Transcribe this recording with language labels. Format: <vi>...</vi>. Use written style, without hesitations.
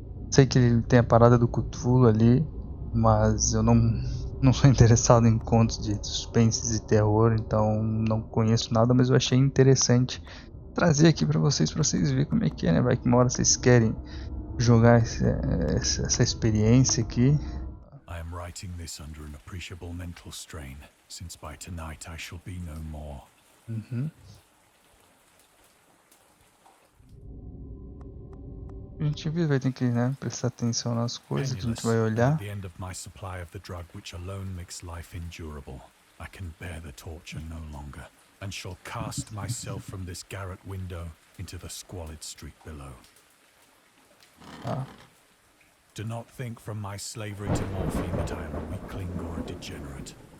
<pt>Sei que ele tem a parada do Cthulhu ali, mas eu não sou interessado em contos de suspense e terror, então não conheço nada, mas eu achei interessante trazer aqui pra vocês verem como é que é, né? Vai que uma hora vocês querem jogar essa experiência aqui.</pt> <en>I am writing this under an appreciable mental strain, since by tonight I shall be no more.</en> <pt>A gente vai ter que, né, prestar atenção nas coisas que a gente vai olhar.</pt> <en>At the end of my supply of the drug which alone makes life endurable, I can bear the torture no longer, and shall cast myself from this garret window into the squalid street below. Do not think from my slavery to morphine that I am a weakling or a degenerate.</en>